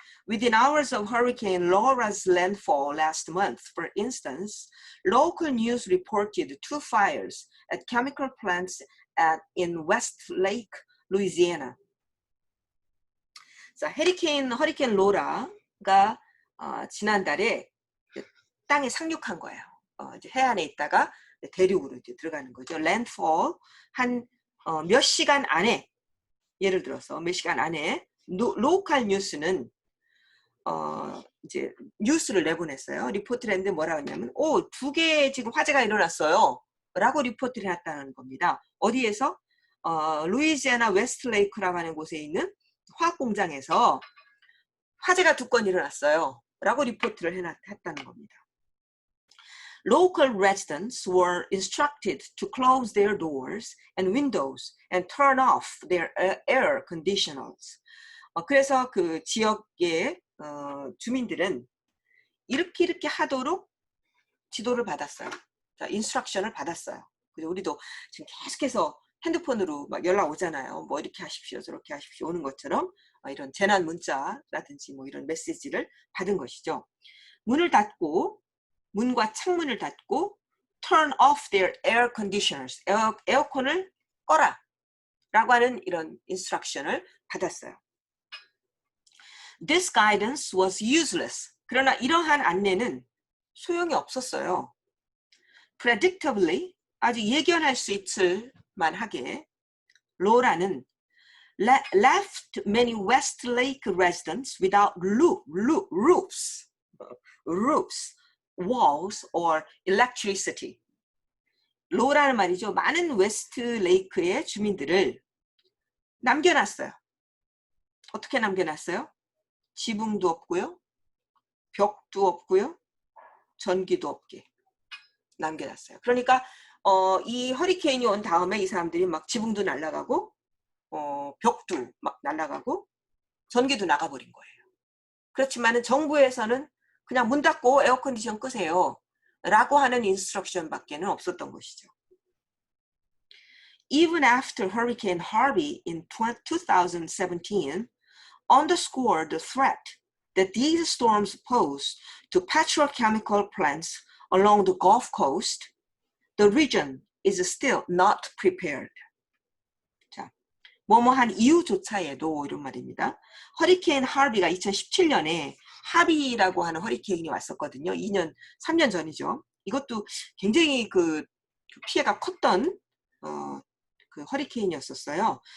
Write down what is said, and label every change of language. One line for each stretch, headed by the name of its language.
English: Within hours of Hurricane Laura's landfall last month, for instance, local news reported 2 fires at chemical plants in Westlake, Louisiana.
Korean: 자, 허리케인 로라가 지난달에 땅에 상륙한 거예요. 이제 해안에 있다가 대륙으로 이제 들어가는 거죠. landfall 한 몇 시간 안에, 예를 들어서 몇 시간 안에 로컬 뉴스는 이제 뉴스를 내보냈어요. 리포트를 했는데 뭐라고 했냐면 2개의 지금 화재가 일어났어요. 라고 리포트를 해놨다는 겁니다. 어디에서? 루이지애나 웨스트레이크라고 하는 곳에 있는 화학공장에서 화재가 2건 일어났어요. 라고 리포트를 했다는 겁니다.
English: Local residents were instructed to close their doors and windows and turn off their air conditioners.
Korean: 그래서 그 지역의 주민들은 이렇게 하도록 지도를 받았어요. 자, 인스트럭션을 받았어요. 그래서 우리도 지금 계속해서 핸드폰으로 막 연락 오잖아요. 뭐 이렇게 하십시오, 저렇게 하십시오 오는 것처럼 이런 재난 문자라든지 뭐 이런 메시지를 받은 것이죠. 문과 창문을 닫고
English: turn off their air conditioners.
Korean: 에어컨을 꺼라 라고 하는 이런 인스트럭션을 받았어요.
English: This guidance was useless.
Korean: 그러나 이러한 안내는 소용이 없었어요.
English: Predictably,
Korean: 아주 예견할 수 있을 만하게 로라는
English: left many Westlake residents without roofs, walls, or electricity.
Korean: 로라는 말이죠. 많은 웨스트레이크의 주민들을 남겨놨어요. 어떻게 남겨놨어요? 지붕도 없고요. 벽도 없고요. 전기도 없게 남겨놨어요. 그러니까 이 허리케인이 온 다음에 이 사람들이 막 지붕도 날아가고 벽도 막 날아가고 전기도 나가버린 거예요. 그렇지만은 정부에서는 그냥 문 닫고 에어컨디션 끄세요 라고 하는 인스트럭션 밖에는 없었던 것이죠.
English: Even after Hurricane Harvey in 2017 underscored the threat that these storms pose to petrochemical plants along the Gulf Coast, the region is still not prepared.
Korean: 자, 뭐뭐한 이유조차에도 이런 말입니다. 허리케인 하비가 2017년에 하비라고 하는 허리케인이 왔었거든요. 3년 전이죠. 이것도 굉장히 그 피해가 컸던 그 허리케인이었었어요.